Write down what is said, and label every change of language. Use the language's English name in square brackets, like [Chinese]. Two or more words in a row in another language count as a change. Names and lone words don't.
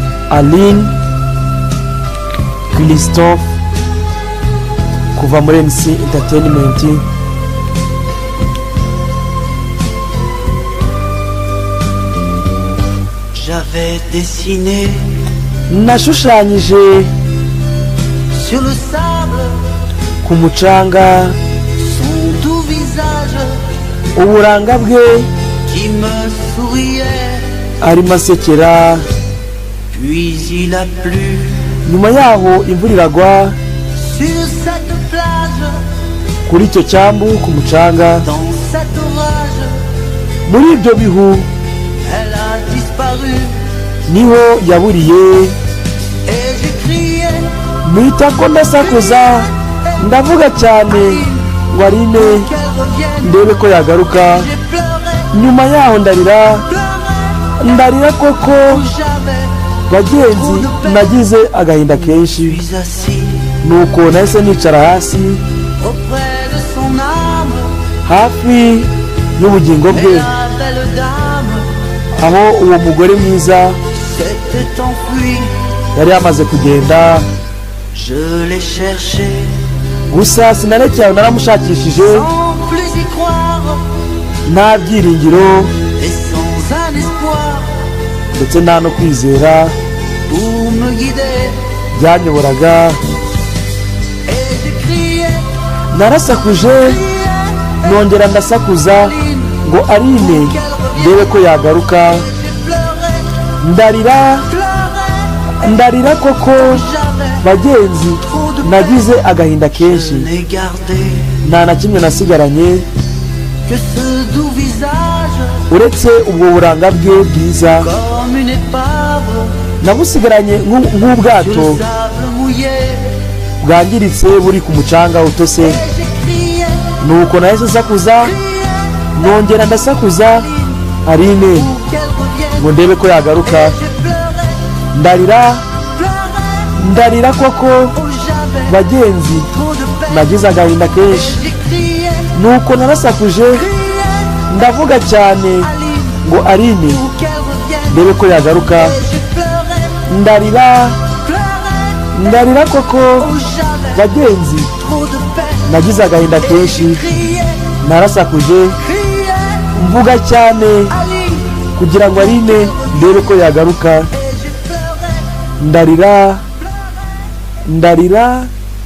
[Kinyarwanda] Aline Christophe kuva muri MC Entertainment. [French] J'avais dessiné [Kinyarwanda] nashushanyije [French] sur le sable [Kinyarwanda] ku mucanga [French] son doux visage [Kinyarwanda] uburanga bwe [French] qui me souriait. [Kinyarwanda] arimo asekera. [French] Puis il a plu [Kinyarwanda] nyuma yaho imvura iragwa [French] sur cette plage, [Kinyarwanda] kuri icyo cyambu ku mucanga. [French] dans cet orage, [Kinyarwanda] muri ibyo bihu [French] elle a disparu [Kinyarwanda] niho yaburiye. [French] et j'ai crié [Kinyarwanda] mpita ko ndasakuza ndavuga cyane ngo Aline [French] qu'elle revienne. [Kinyarwanda] ndebe ko yagaruka. [French] J'ai pleuré, [Kinyarwanda] nyuma yaho ndarira koko [French] j'avais [Kinyarwanda] bagenzi, nagize agahinda kenshi. [French] puis assis [Kinyarwanda] nuko nahise nicara hasi [French] auprès de son âme. [Kinyarwanda] hafi y'ubugingo [French] Mais [Kinyarwanda] bwe, [French] la belle dame [Kinyarwanda] aho uwo mugore mwiza [French] s'était enfuie. [Kinyarwanda] yari yamaze kugenda. [French] Je l'ai cherché [Kinyarwanda] gusa sinarekeye, naramushakishije [French] sans plus y croire [Kinyarwanda] nta byiringiro [French] et sans un espoir [Kinyarwanda] ndetse nta no kwizera [French] pour me guider. [Kinyarwanda] byanyoboraga. [French] Et j'ai crié, [Kinyarwanda] narasakuje nongera ndasakuza ngo Aline ndebe ko yagaruka. [French] j'ai pleuré, [Kinyarwanda] ndarira koko [French] j'avais [Kinyarwanda] bagenzi, [French] trop de [Kinyarwanda] nagize agahinda [French] Je [Kinyarwanda] kenshi. [French] n'ai gardé [Kinyarwanda] nta na kimwe nasigaranye [French] que ce doux visage [Kinyarwanda] uretse ubwo buranga bwe bwiza. [French] comme une épave [Kinyarwanda] nabusigaranye [French] sur [Kinyarwanda] nk'ubwato [French] le sable mouillé. [Kinyarwanda] bwangiritse buri ku mucanga utose. [French] Et j'ai crié, [Kinyarwanda] nuko nahise nsakuza nongera ndasakuza Aline [French] pour qu'elle revienne. [Kinyarwanda] ngo ndebe ko yagaruka. [French] J'ai pleuré, [Kinyarwanda] ndarira koko [French] oh j'avais [Kinyarwanda] bagenzi, [French] trop de peine. [Kinyarwanda] nagize agahinda kenshi. [French] J'ai crié, [Kinyarwanda] nuko narasakuje ndavuga cyane Aline, ngo Aline [French] pour qu'elle revienne. [Kinyarwanda] ndebe ko yagaruka. [French] Et j'ai pleuré, [Kinyarwanda] ndarira koko [French] oh j'avais [Kinyarwanda] bagenzi, [French] trop de peine. [Kinyarwanda] nagize agahinda kenshi. [French] Crié, [Kinyarwanda] narasakuje mvuga cyane Aline, kugira ngo Aline ndebe ko yagaruka. [French] et j'ai pleuré, [Kinyarwanda] ndarira